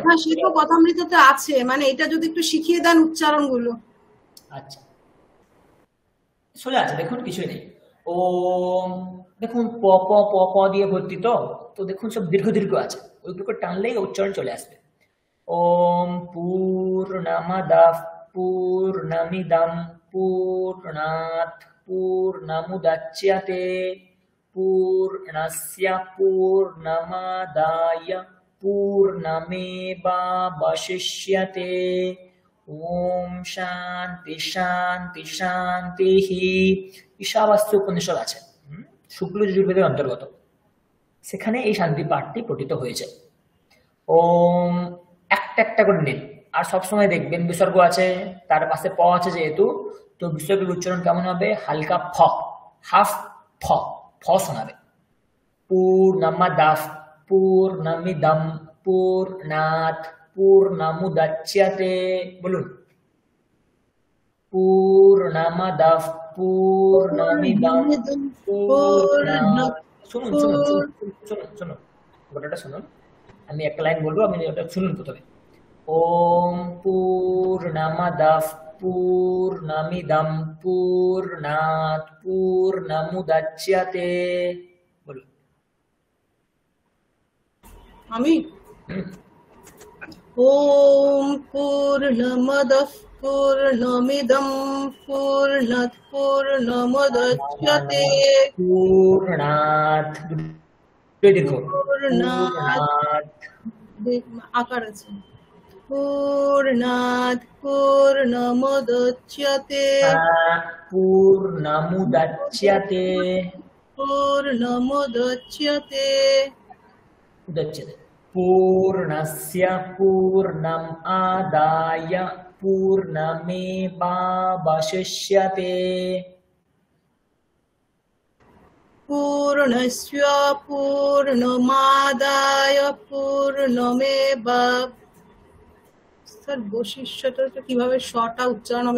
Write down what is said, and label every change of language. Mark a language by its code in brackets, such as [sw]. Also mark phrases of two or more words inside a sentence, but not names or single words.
[bn] হ্যাঁ সেটা কথামৃততে আছে, মানে এটা যদি একটু শিখিয়ে দেন উচ্চারণগুলো। আচ্ছা সোজা আছে, দেখুন কিছুই নেই। ওম দেখুন প প প প দিয়ে ভর্তি, তো দেখুন সব দীর্ঘ দীর্ঘ আছে, ওইগুলো টানলেই উচ্চারণ চলে আসবে। [sa] ওম পূর্ণমদঃ পূর্ণমিদং পূর্ণাৎ পূর্ণমুদচ্যতে পূর্ণস্য পূর্ণমাদায় পূর্ণমেবাবশিষ্যতে। ওম শান্তি শান্তি শান্তি। [bn] ঈশাবাস্য উপনিষদ আছে, শুক্ল যজুর্বেদের অন্তর্গত, সেখানে এই শান্তি পাঠটি পঠিত হয়েছে। ওম একটা একটা করে নিন, আর সবসময় দেখবেন বিসর্গ আছে, তার পাশে প আছে যেহেতু, তো বিসর্গের উচ্চারণ কেমন হবে? হালকা ফ, হাফ ফ, ফ শোনাবে। [sa] পূর্ণমদঃ পূর্ণমিদং পূর্ণাৎ পূর্ণমুদচ্যতে, বলুন পূর্ণমদঃ পূর্ণমিদং পূর্ণাৎ। [bn] শুনুন শুনুন শুনুন শুনুন গোটাটা শুনুন, আমি একটা লাইন বলবো, আপনি ওটা শুনুন প্রথমে। [sa] ওম পূর্ণমদঃ পূর্ণমিদং পূর্ণাৎ পূর্ণমুদচ্যতে, [bn] বলুন। [sa] আমি ওম পূর্ণমদঃ পূর্ণমিদং পূর্ণাৎ পূর্ণমুদচ্যতে [bn] পূর্ণাৎ দীর্ঘ, পূর্ণাৎ আকার আছে, [sa] পূর্ণাৎ পূর্ণমুদচ্যতে পূর্ণমুদচ্যতে পূর্ণমুদচ্যতে উদচ্যতে পূর্ণস্য পূর্ণম আদায় পূর্ণমেবাবশিষ্যতে। পূর্ণস্য পূর্ণমাদায় পূর্ণমেবা। [bn] স্যার বশিষ্যটা কিভাবে শটা উচ্চারণ হবে?